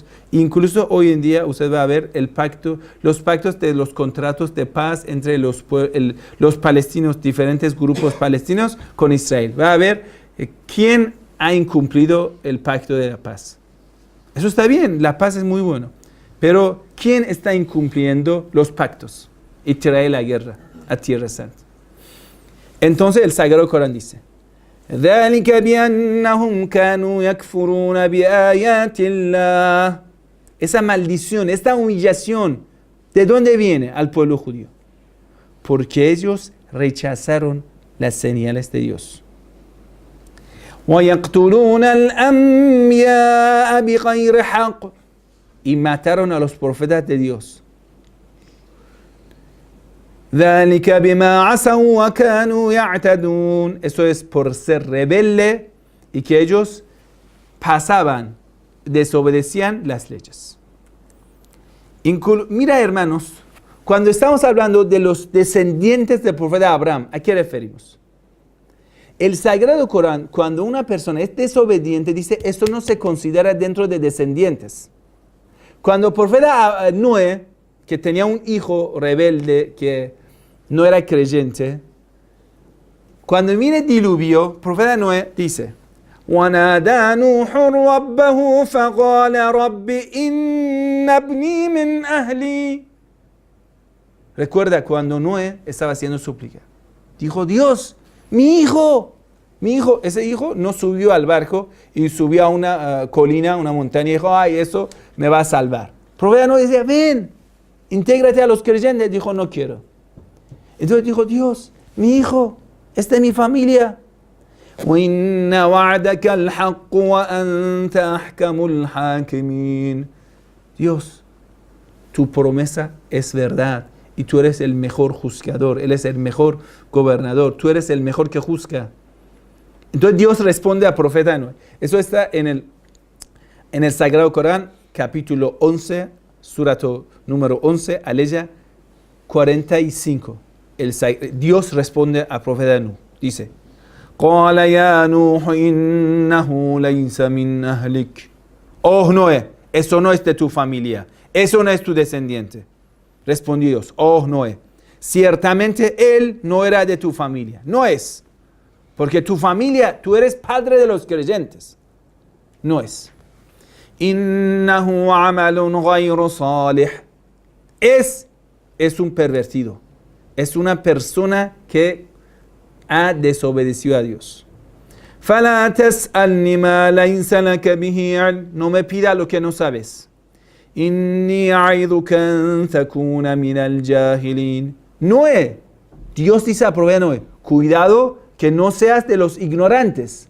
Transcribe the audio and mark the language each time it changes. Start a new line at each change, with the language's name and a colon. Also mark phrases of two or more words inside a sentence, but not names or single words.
Spanish: Incluso hoy en día usted va a ver los pactos de los contratos de paz entre los palestinos, diferentes grupos palestinos con Israel. Va a ver quién ha incumplido el pacto de la paz. Eso está bien, la paz es muy bueno. Pero ¿quién está incumpliendo los pactos y trae la guerra a Tierra Santa? Entonces el Sagrado Corán dice:
Arabic: ذلك بأنهم كانوا يكفرون بآيات الله.
Spanish: Esa maldición, esta humillación, ¿de dónde viene al pueblo judío? Porque ellos rechazaron las señales de Dios.
Arabic: وَيَقْتُلُونَ الْأَنْبِيَاءَ بِغَيْرِ حَقٍّ.
Spanish: Y mataron a los profetas de Dios.
Arabic: ذَلِكَ بِمَا عَصَوْا وَكَانُوا يَعْتَدُونَ.
Spanish: Eso es por ser rebelde y que ellos desobedecían las leyes. Mira, hermanos, cuando estamos hablando de los descendientes del profeta Abraham, ¿a qué referimos? El Sagrado Corán, cuando una persona es desobediente, dice, esto no se considera dentro de descendientes. Cuando el profeta Noé, que tenía un hijo rebelde, que no era creyente, cuando viene el diluvio, el profeta Noé dice,
Arabic: وَنَادَى نُوحٌ رَبَّهُ فَقَالَ رَبِّ إِنَّ ابْنِي مِنْ أَهْلِي.
Spanish: Recuerda cuando Noé estaba haciendo súplica. Dijo, Dios, mi hijo, ese hijo no subió al barco y subió a una colina, una montaña y dijo, ay, eso me va a salvar. El profeta no decía, ven, intégrate a los creyentes. Dijo, no quiero. Entonces dijo, Dios, mi hijo, esta es mi familia.
Arabic: وَإِنَّ وَعْدَكَ الْحَقُّ وَأَنْتَ أَحْكَمُ الْحَاكِمِينَ.
Spanish: Dios, tu promesa es verdad. Y tú eres el mejor juzgador, Él es el mejor gobernador, tú eres el mejor que juzga. Entonces Dios responde al profeta Noé. Eso está en el Sagrado Corán, capítulo 11, surato número 11, aleya 45. Dios responde al profeta Noé. Dice,
Arabic: قَالَ يَا نُوحُ إِنَّهُ لَيْسَ مِنْ أَهْلِكَ.
Spanish: Oh Noé, eso no es de tu familia, eso no es tu descendiente. Respondió Dios, oh Noé, ciertamente él no era de tu familia. No es. Porque tu familia, tú eres padre de los creyentes. No es.
Arabic: إنه عمل غير صالح.
Spanish: Es un pervertido. Es una persona que ha desobedecido a Dios.
Arabic: فلا تسألن ما ليس لك به علم.
Spanish: No me pida lo que no sabes.
Arabic: إني أعظك أن تكون من الجاهلين.
Spanish: Noé, Dios dice a profeta Noé, cuidado que no seas de los ignorantes.